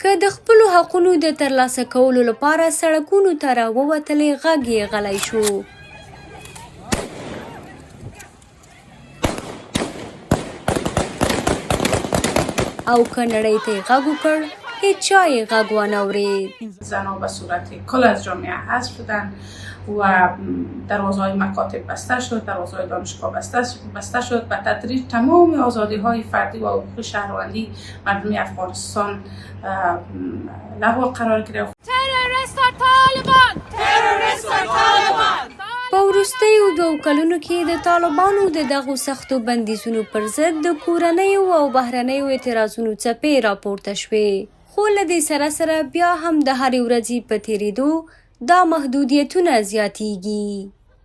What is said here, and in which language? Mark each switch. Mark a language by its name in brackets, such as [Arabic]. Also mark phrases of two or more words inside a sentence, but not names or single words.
[Pashto] که د خپلو حقونو د ترلاسه کولو لپاره سړکونو ته راووتلې غږ یې غلی شو. او که نړۍ ته یې غږ وکړ هیچ چا یې غږ وانه اورید. [Persian] زنها به صورت کل از جامعه حذف شدن و دروازه‌های مکاتب بسته شد، دروازه‌های دانشگاه بسته شد. به تدریج تمام آزادی‌های فردی و حقوق شهروندی مردم افغانستان لغو قرار گرفت. تروریست طالبان، تروریست طالبان. [Pashto] په وروستیو 2 کلونو کې د طالبانو د دغو سختو بندیزونو پر ضد د کورنیو او بهرنیو اعتراضونو څپې راپورته شوې. خو له دې سره بیا هم د هرې ورځې په تېرېدو دا محدودیتونه زیاتیږي.